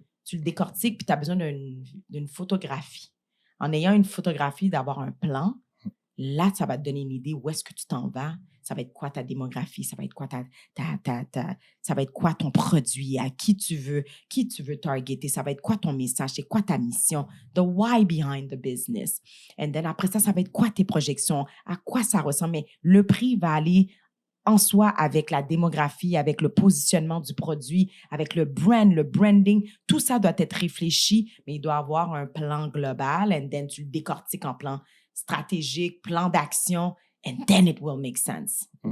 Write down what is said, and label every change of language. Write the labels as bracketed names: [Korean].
[French] Tu le décortiques, puis tu as besoin d'une photographie. En ayant une photographie, d'avoir un plan, là, ça va te donner une idée où est-ce que tu t'en vas. Ça va être quoi ta démographie? Ça va être quoi ça va être quoi ton produit? À qui tu veux targeter? Ça va être quoi ton message? C'est quoi ta mission? [English] The why behind the business. And then [French] après ça va être quoi tes projections? À quoi ça ressemble? Mais le prix va aller en soi avec la démographie, avec le positionnement du produit, avec le brand, le branding. Tout ça doit être réfléchi, mais il doit avoir un plan global. [English] And then, [French] tu le décortiques en plan stratégique, plan d'action, [English] and then it will make sense.